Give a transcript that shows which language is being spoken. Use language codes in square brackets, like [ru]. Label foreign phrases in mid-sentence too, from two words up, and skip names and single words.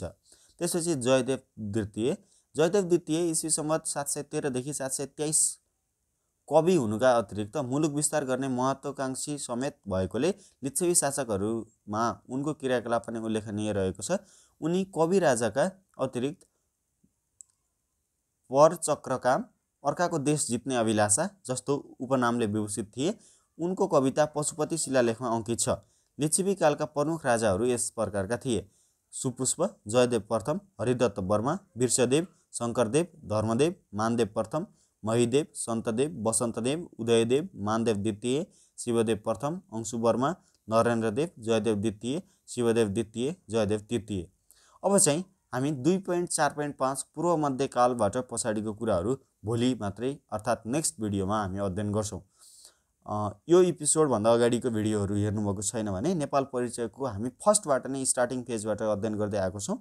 [ne] त्यसपछि जयदेव द्वितीय इस्वी सम्वत 713 देखि 723 कवि हुनुका अतिरिक्त मुलुक विस्तार गर्ने महत्त्वाकांक्षी समेत भएकोले लिच्छवी शासकहरूमा उनको क्रियाकलाप पनि उल्लेखनीय रहेको छ। उनी कवि राजाका अतिरिक्त परचक्रकाम, अर्काको देश जित्ने अभिलाषा जस्तो उपनामले विभूषित थिए। उनको कविता पशुपति शिलालेखमा अङ्कित छ। लिच्छवी कालका प्रमुख राजाहरू यस प्रकारका थिए: सुपुष्प, जयदेव प्रथम, हरिदत्त वर्मा, बिर्सदेव, शङ्करदेव, धर्मदेव, मानदेव प्रथम, महिदेव, सन्तदेव, वसन्तदेव, उदयदेव, मानदेव द्वितीय, शिवदेव प्रथम, अंशुवर्मा, नरेन्द्रदेव, जयदेव द्वितीय, शिवदेव द्वितीय, जयदेव तृतीय। अब चाहिँ हामी 2.4.5 पूर्व मध्यकालबाट पछाडिको कुराहरू भोलि मात्रै अर्थात् [en] next videoमा [ne] हामी अध्ययन गर्छौँ। यो एपिसोडभन्दा अगाडिको भिडियोहरू हेर्नुभएको छैन भने नेपाल परिचयको हामी फर्स्टबाट नै [en] starting pageबाट [ne] अध्ययन गर्दै आएको छौँ।